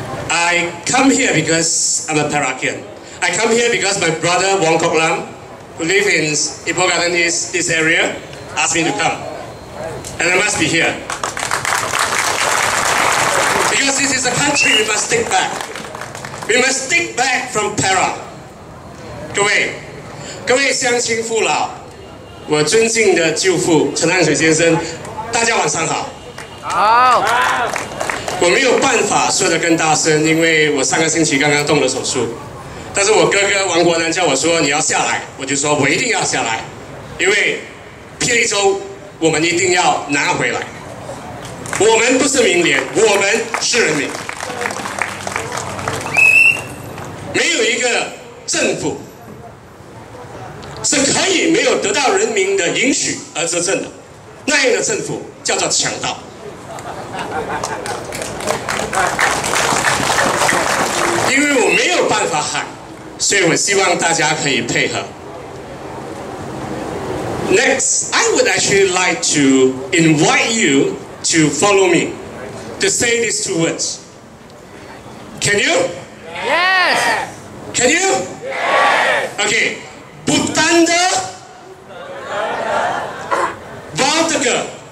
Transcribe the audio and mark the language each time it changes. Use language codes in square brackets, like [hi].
[en] I come here because I'm a Parakian. I come here because my brother Wong Kok Lam, who lives in Ipoh Garden this area, asked me to come. And I must be here. Because this is a country we must take back. We must take back from Para. [zh] 各位乡亲父老，我尊敬的舅父陈汉水先生，大家晚上好。好。我没有办法说得更大声，因为我上个星期刚刚动了手术。但是我哥哥王国南叫我说你要下来，我就说我一定要下来，因为霹雳州我们一定要拿回来。我们不是民联，我们是人民。没有一个政府是可以没有得到人民的允许而执政的，那样的政府叫做强盗。因为我没有办法喊，所以我希望大家可以配合。 [en] Next, I would actually like to invite you to follow me to say these two words. Can you? Yes. Can you? Yes. Okay. Butanda Baltaga.